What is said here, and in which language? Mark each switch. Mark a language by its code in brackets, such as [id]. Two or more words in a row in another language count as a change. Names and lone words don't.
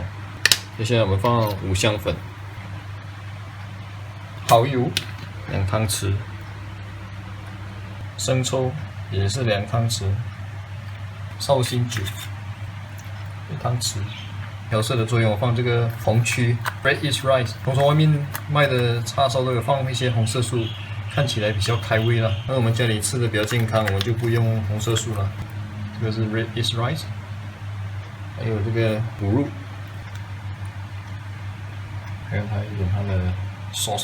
[zh] 接下來我們放五香粉、蠔油2湯匙。生抽也是2湯匙，紹興酒1湯匙。調色的作用，我放這個紅曲 [en] Red is Rice。 [zh] 通常外面賣的叉燒都有放一些紅色素，看起來比較開胃啦。那我們家裡吃的比較健康，我們就不用紅色素了。這個是 [en] Red is Rice， [zh] 還有這個腐乳，還有它一點它的 sauce。